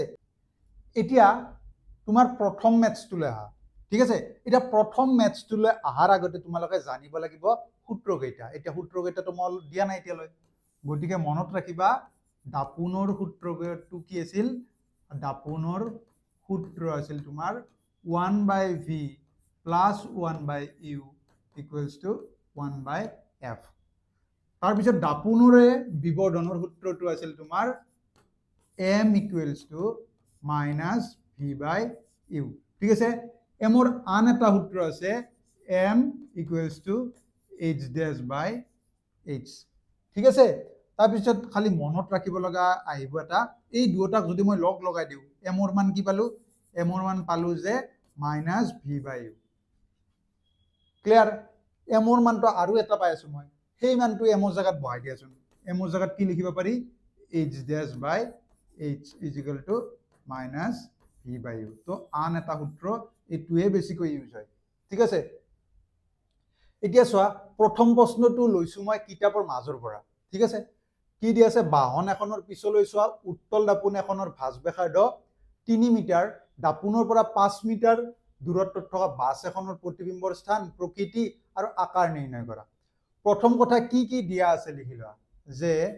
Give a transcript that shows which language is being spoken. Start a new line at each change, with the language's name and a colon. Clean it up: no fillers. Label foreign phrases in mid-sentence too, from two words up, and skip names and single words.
Assamese: এতিয়া তোমাৰ প্ৰথম মেথছটোলৈ আহা, ঠিক আছে। এতিয়া প্ৰথম মেথছটোলৈ অহাৰ আগতে তোমালোকে জানিব লাগিব সূত্ৰকেইটা এতিয়া সূত্ৰকেইটাটো মই দিয়া নাই এতিয়ালৈ গতিকে মনত ৰাখিবা দাপোনৰ সূত্ৰটো কি আছিল দাপোনৰ সূত্ৰ আছিল তোমাৰ
English: 1/v plus 1/u equals to 1/f
Assamese: তাৰ পিছত দাপোনৰে বিবৰ্ধনৰ সূত্ৰটো আছিল তোমাৰ
English: m equals to minus v/u
Assamese: ঠিক আছে m ৰ আন এটা সূত্ৰ আছে
English: m equals to h dash by h
Assamese: ঠিক আছে তাৰ পিছত খালি মনত ৰাখিব লগা আহিব এটা এই দুটাক যদি মই লগ লগাই দিও m ৰ মান কি পালো m ৰ মান পালো যে
English: minus v/u
Assamese: ক্লিয়াৰ m ৰ মানটো আৰু এটা পাই আছো মই সেই মানটো m ৰ জায়গাত বহাই দিয়াচোন m ৰ জায়গাত কি লিখিব পাৰি
English: h dash by h is equal to minus v/u
Assamese: তো আন এটা সূত্ৰ এটোৱে বেছিকৈ ইউজ হয় ঠিক আছে এতিয়া চোৱা প্ৰথম প্ৰশ্নটো লৈছো মই কিতাপৰ মাজৰ পৰা ঠিক আছে কি দি আছে বাহন এখনৰ পিছলৈ চোৱা উত্তল দাপোন এখনৰ ভাঁজ ব্যাসাৰ্ধ 3 মিটাৰ দাপোনৰ পৰা 5 মিটাৰ দূৰত্বত থকা বাছ এখনৰ প্ৰতিবিম্বৰ স্থান প্ৰকৃতি আৰু আকাৰ নিৰ্ণয় কৰা প্ৰথম কথা কি দিয়া আছে লিখি লোৱা যে